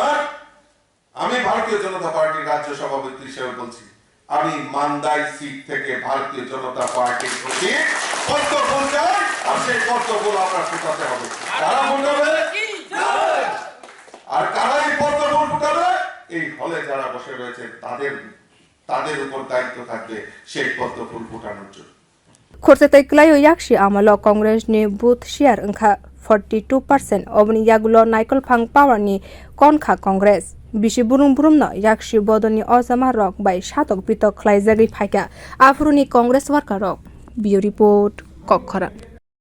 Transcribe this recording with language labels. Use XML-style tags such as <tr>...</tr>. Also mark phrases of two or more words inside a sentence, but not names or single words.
<bn>আমি ভারতীয় জনতা পার্টির রাজ্য সভাপতি হিসেবে বলছি আমি মান্দাই সিট থেকে ভারতীয় জনতা পার্টির প্রতি কর্তব্য চাই আর সেই কর্তব্য আমরা ফুটাতে হবে কারা ফুটাবে আর কারা এই কর্তব্য ফুটাবে এই হলে যারা বসে রয়েছে তাদের উপর দায়িত্ব থাকবে সেই কর্তব্য ফুটানোর জন্য</bn> <trp>khwlaiwi klaio yakchi amalo congress ni</trp> <en>booth share</en> <trp>angkha 42% obni yagulo achukphang power ni konkha congress bisi burum no yakchi bodol ni ojama rok bai satok pitok khlaijagui phaika afruni congress worker rok bio report kokhara</trp>